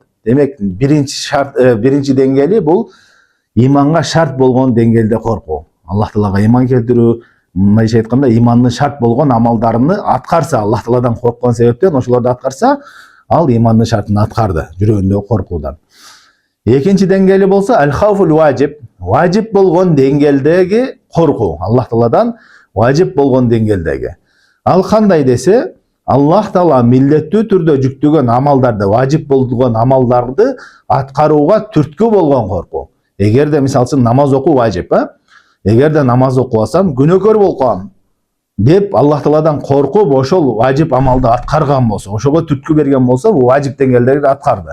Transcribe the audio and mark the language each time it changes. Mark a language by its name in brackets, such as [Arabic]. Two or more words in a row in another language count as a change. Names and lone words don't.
[Kyrgyz] Демек, биринчи деңгээли бул иманга шарт болгон деңгээлде коркуу. Аллах Таалага иман келтирүү, мындайча айтканда имандын шарт болгон амалдарыны аткарса, Аллах Тааладан корккон себептен ошолорду аткарса, ал имандын шартын аткарды жүрөгүндөгү коркуудан. Экинчи деңгээли болсо [Arabic] الخوف الواجب, [Kyrgyz] ваджиб болгон деңгээлдеги коркуу, Аллах Тааладан ваджиб болгон деңгээлдеги. Ал кандай десе, Аллах Таала милдеттүү түрдө жүктөгөн амалдарды, ваджиб болгон амалдарды аткарууга түрткү болгон коркуу. Эгерде мисалы үчүн намаз окуу ваджиб, эгерде намаз окубасам күнөөкөр болуп калам деп Аллах Тааладан коркуп ошол ваджиб амалды аткарган болсо, ошого түрткү берген болсо, бул ваджиб деңгээлдеги аткарды.